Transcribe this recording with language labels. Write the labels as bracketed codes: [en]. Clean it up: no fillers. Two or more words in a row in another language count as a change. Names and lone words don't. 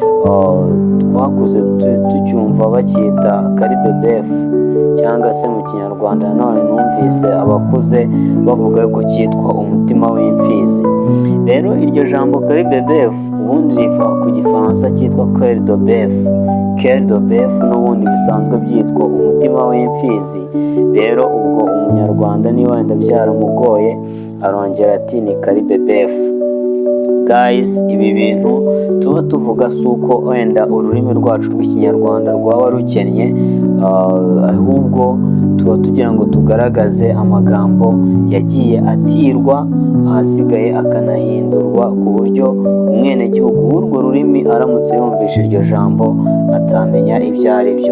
[rw] Twakuze tucyumva bacyita karibebefu cyangwa se mu kinyarwanda nanone numvise abakuze bavuga ko cyitwa umutima w'imfizi. Rero iryo jambo karibebefu ubundi riva ku gifaransa cyitwa [fr] cœur de bœuf. Cœur de bœuf [rw] n'ubundi bisanzwe byitwa umutima w'imfizi. Rero ubwo umunyarwanda niba wenda byaramugoye arongera ati ni karibebefu. Guys, ibi bintu tuba tuvuga si uko wenda ururimi rwacu rw'ikinyarwanda rwaba rukennye, ahubwo tuba tugira ngo tugaragaze amagambo yagiye atirwa ahasigaye akanahindurwa ku buryo umwenegihugu w'urwo rurimi aramutse yumvisha iryo jambo atamenya ibyo ari byo.